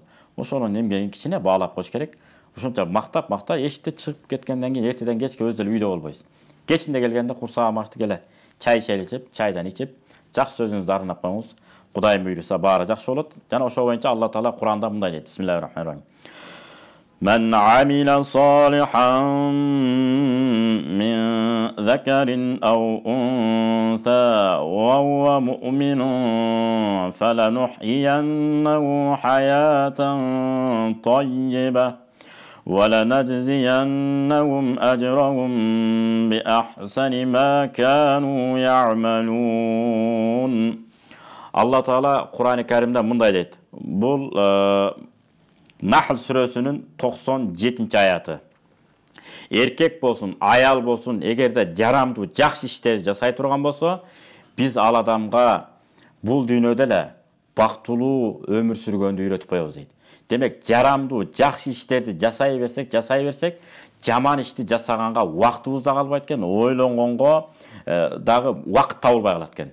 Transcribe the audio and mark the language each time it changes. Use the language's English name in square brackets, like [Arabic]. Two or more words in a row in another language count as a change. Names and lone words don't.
[Kyrgyz] Ошонун эмгегин кичине баалап коюш керек. Ошончо мактап эшикте чыгып кеткенден кийин эртеден кечке өз деле үйдө болбойсуз. Кечинде келгенде курсагым ачты келе, чай ичип, чайдан ичип, жакшы сөзүңүздү арнап коюңуз. Кудайым буйруса баары жакшы болот. Жана ошол боюнча Алла Таала Куранда мындай дейт. [Arabic] بسم الله الرحمن الرحيم. من عمل صالحا من ذكر أو أنثى وهو مؤمن فلنحيينه حياة طيبة ولنجزينهم أجرهم بأحسن ما كانوا يعملون. [Kyrgyz] Аллах Таала Куран-ы Керимде мындай дейди. Бу Нахл сүрөсүнүн 97-ayatı. Эркек болсун, аял болсун, эгерде жарамдуу жакшы иштерди жасай турган болсо, биз ал адамга бул дүйнөдө эле бактылуу өмүр сүргөндү үйрөтүп коебуз дейт. Демек, жарамдуу жакшы иштерди жасай берсек, жаман ишти жасаганга убактыбыз да калбайт экен, ойлонгонго дагы убакыт табылбай калат экен.